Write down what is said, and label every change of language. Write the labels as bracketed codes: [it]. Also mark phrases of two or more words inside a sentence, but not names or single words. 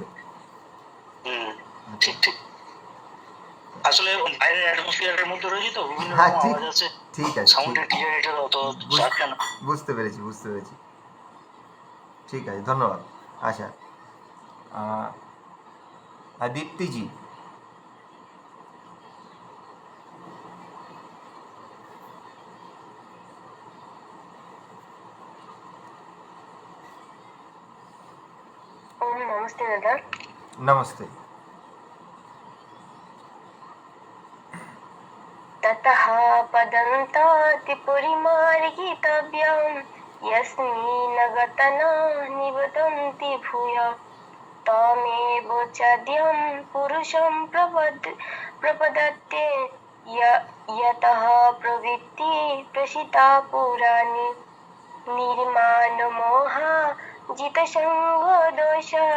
[bn] হুম, ঠিক ঠিক। আসলে বাইরের অ্যাটমসফিয়ারের মধ্যে রয়েছে তো, বিভিন্ন হ্যাঁ, রকম ঠিক আওয়াজ আছে, ঠিক আছে, সাউন্ডের ক্লিয়ারিটি অত যাচ্ছে না। বুঝতে পেরেছি। ঠিক আছে, ধন্যবাদ। আচ্ছা, দীপ্তিজি। [hi] ओम नमस्ते दादा। नमस्ते। [sa] ततः पदं ताति परिमार्गितव्यं यस्मिन् गतना निवदन्ति भूयः तमेव चाद्यं पुरुषं प्रपदत्ते यतः प्रवृत्ति प्रसिता पुराणी निर्माणमोहा जितसङ्गदोष